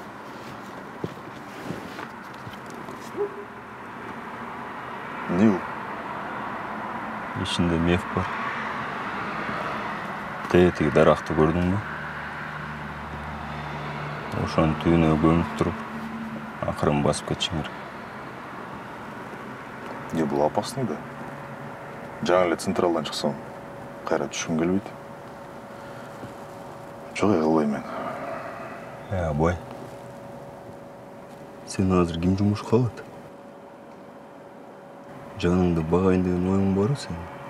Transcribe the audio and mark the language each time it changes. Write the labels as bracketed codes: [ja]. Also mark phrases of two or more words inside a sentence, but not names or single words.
[ru] Не у? [ky] Ичинде меф бар. Тетиги даракты көрдүңбү? Ошонун түбүнө көмүп туруп, акырын басып кетишиң керек. [kk] Не, бұл опасный да. [ky] Жаңа эле централдан чыксам, кайра түшкүм келбейт. Жок, кылбайм мен. Абай. Сен азыр ким жумушка алат? Жаныңды багайын деген оюң барбы сенин?